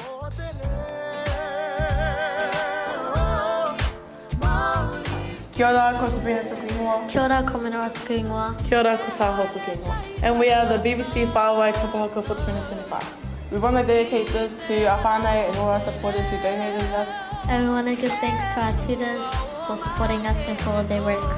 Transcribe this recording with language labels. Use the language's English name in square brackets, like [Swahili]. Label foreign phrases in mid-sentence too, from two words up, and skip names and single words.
[Māori] Kia ora, ko Sabrina tuku ingoa. Kia ora, ko Manawa tuku ingoa. Kia ora, ko Taho tuku ingoa. [English] And we are the BBC Whāwai Kapa Haka for 2025. We want to dedicate this to our whānau and all our supporters who donated us. And we want to give thanks to our tutors for supporting us and for all their work.